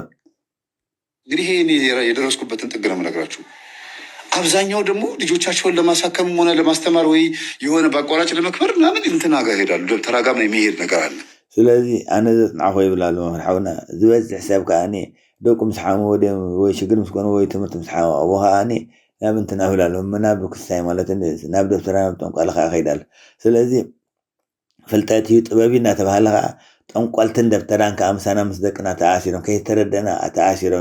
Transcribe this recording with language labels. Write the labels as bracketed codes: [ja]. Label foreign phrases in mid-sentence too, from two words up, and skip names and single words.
[am] እንግዲህ እኔ የደረስኩበትን ጥግ ነው የምነግራችሁ። አብዛኛው ደግሞ ልጆቻቸውን ለማሳከም ሆነ ለማስተማር ወይ የሆነ በአቋራጭ ለመክበር ምናምን እንትና ጋር ሄዳሉ። ደብተራ ጋር ነው የሚሄድ ነገር አለ። [ti] ስለዚህ አነ ዘጥናኹ ይብላሉ መርሐውና ዝበዝሕ ሰብ ከኣኒ ደቁም ሰሓሙ ወይ ሽግር ምስኮኑ ወይ ትምህርቲ ምስሓሙ ኣቦኻ ኣኒ ናብ እንትና ይብላሉ መናብ ክሳይ ማለት ናብ ደብተራ ናብ ጠንቋል ኸ ይኸይዳሉ። ስለዚ ፍልጠት እዩ ጥበብ እናተባሃለ ከዓ ጠንቋልትን ደብተራን ከዓ ምሳና ምስ ደቅና ተኣሲሮም ከይተረደና ተኣሲሮም